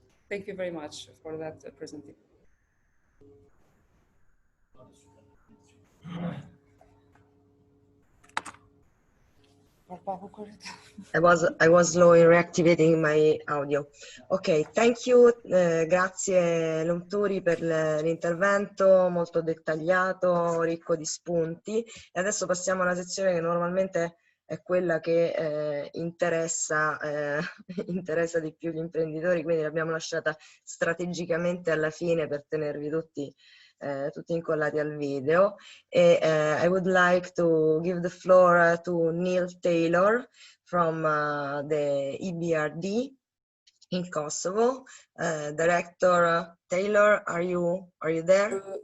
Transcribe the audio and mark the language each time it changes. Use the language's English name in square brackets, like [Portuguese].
[English] Thank you very much for that presentation. I was slow in reactivating my audio. Ok, thank you, [Italian] grazie Lumturi per l'intervento molto dettagliato, ricco di spunti. E adesso passiamo alla sezione che normalmente è quella che interessa di più gli imprenditori, quindi l'abbiamo lasciata strategicamente alla fine per tenervi tutti incollati al video. [English] E I would like to give the floor to Neil Taylor from the EBRD in Kosovo. Director Taylor, are you there?